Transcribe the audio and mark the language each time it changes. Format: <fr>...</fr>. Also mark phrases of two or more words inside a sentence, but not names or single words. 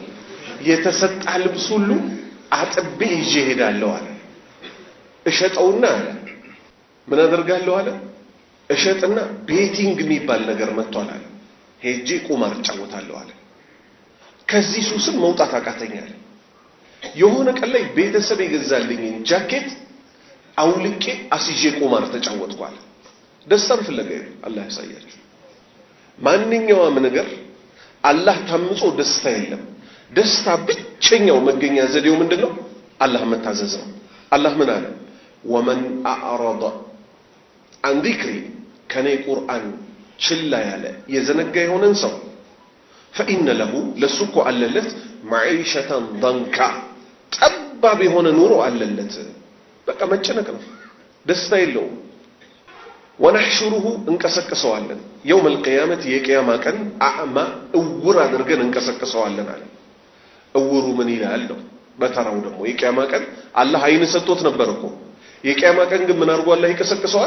<am>የተሰጣ ልብስ ሁሉ አጥቤ ይዤ ሄዳለሁ አለ እሸጠውና አለ ምን አደርጋለሁ አለ እሸጥና ቤቲንግ የሚባል ነገር መጥቷል አለ ሄጄ ቁማር ጫወታለሁ አለ ከዚህ ሱስም መውጣት አቃተኛል የሆነ ቀን ላይ ቤተሰብ ይገዛልኝ ጃኬት አውልቄ አስይዤ ቁማር ተጫወትኩ አለ ደስታም ፍለጋ አላህ ያሳያችሁ ማንኛውም ነገር አላህ ታምጾ ደስታ የለም ደስታ ብቸኛው መገኛ ዘዴው ምንድነው አላህ መታዘዝ ነው አላህ ምን አለ</am> <ar>ومن أعرض عن ذكري</ar> <am>ከኔ ቁርአን ችላ ያለ የዘነጋ የሆነን ሰው</am> <ar>فإن له لسوق عللت معيشة ضنكا</ar> <am>ጠባብ የሆነ ኑሮ አለለት። በቃ መጨነቅ ነው፣ ደስታ የለውም። ወነሕሹሩሁ እንቀሰቅሰዋለን</am> <ar>يوم القيامة</ar> <am>የቂያማ ቀን አዕማ እውር አድርገን እንቀሰቅሰዋለን አለ። እውሩ ምን ይላል ነው? በተራው ደግሞ የቂያማ ቀን አላህ አይን ሰጥቶት ነበር እኮ። የቂያማ ቀን ግን ምን አድርጎ አላህ ይቀሰቅሰዋል?</am>